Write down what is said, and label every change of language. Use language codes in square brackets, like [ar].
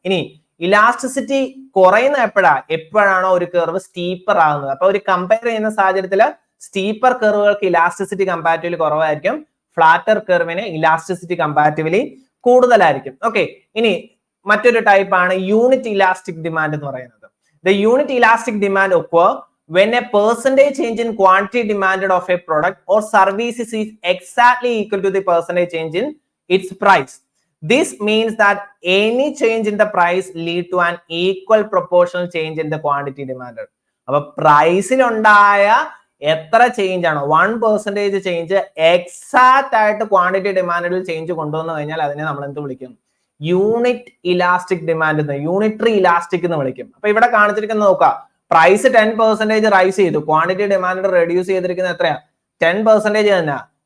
[ml] ഇനി ഇലാസ്റ്റിസിറ്റി കുറയുന്ന എപ്പോഴാണോ ഒരു കർവ് സ്റ്റീപ്പർ ആകുന്നത്. അപ്പൊ ഒരു കമ്പയർ ചെയ്യുന്ന സാഹചര്യത്തിൽ സ്റ്റീപ്പർ കർവുകൾക്ക് ഇലാസ്റ്റിസിറ്റി കമ്പാരിറ്റീവ്ലി കുറവായിരിക്കും, ഫ്ലാറ്റർ കർവിന് ഇലാസ്റ്റിസിറ്റി കമ്പാരിറ്റീവ്ലി കൂടുതലായിരിക്കും. ഓക്കെ, ഇനി മറ്റൊരു ടൈപ്പ് ആണ് യൂണിറ്റ് ഇലാസ്റ്റിക് ഡിമാൻഡ് എന്ന് പറയുന്നത്. [en] The unit elastic demand occur when a percentage change in quantity demanded of a product or service is exactly equal to the percentage change in its price. This means that any change in the price lead to an equal proportional change in the quantity demanded. [ml] അപ്പൊ പ്രൈസിലുണ്ടായ എത്ര change ആണോ 1% change exact ആയിട്ട് quantity ഡിമാൻഡിൽ change കൊണ്ടുവന്നു കഴിഞ്ഞാൽ അതിനെ നമ്മൾ എന്ത് വിളിക്കും? യൂണിറ്റ് ഇലാസ്റ്റിക് ഡിമാൻഡ് എന്ന്, യൂണിറ്ററി ഇലാസ്റ്റിക് എന്ന് വിളിക്കും. അപ്പൊ ഇവിടെ കാണിച്ചിരിക്കുന്നത് നോക്കാം, പ്രൈസ് 10% റൈസ് ചെയ്തു, ക്വാണ്ടിറ്റി ഡിമാൻഡ് റെഡ്യൂസ് ചെയ്തിരിക്കുന്നത് എത്രയാ? 10% തന്നെ.